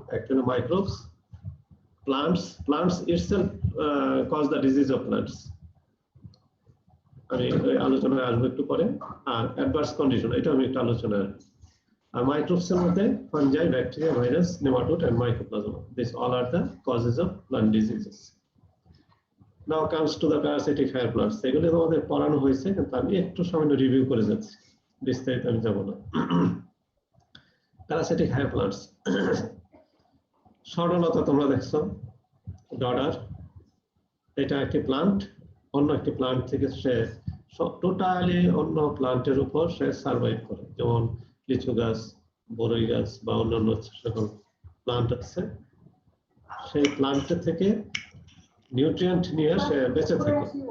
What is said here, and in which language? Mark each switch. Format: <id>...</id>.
<bn>একটা হলো microbes,</bn> <en>plants itself cause the disease of plants,</en> <bn>আমি আলোচনায় আসবো একটু পরে। আর অ্যাডভার্স কন্ডিশন, এটা আমি একটু আলোচনায় আসবো। আর মাইক্রোবসের মধ্যে fungi, bacteria, virus, nematode</bn> <en>and mycoplasma, these all are the causes of plant diseases. Now comes to the parasitic hair plants,</en> <bn>এগুলো আমাদের পড়ানো হয়েছে কিন্তু আমি একটু সামান্য রিভিউ করে যাচ্ছি, বিস্তারিত আমি যাব না। প্যারাসিটিক হায়ার প্লান্টস, সরলতা তোমরা দেখছো, ডডার, এটা একটি প্লান্ট, অন্য একটি প্লান্ট থেকে সে টোটালি অন্য প্লান্টের উপর সে সার্ভাইভ করে, যেমন লিচু গাছ, বরই গাছ বা অন্যান্য সকল প্লান্ট আছে, সেই প্লান্টের থেকে নিউট্রিয়েন্ট নিয়ে সে বেঁচে থাকে।</bn>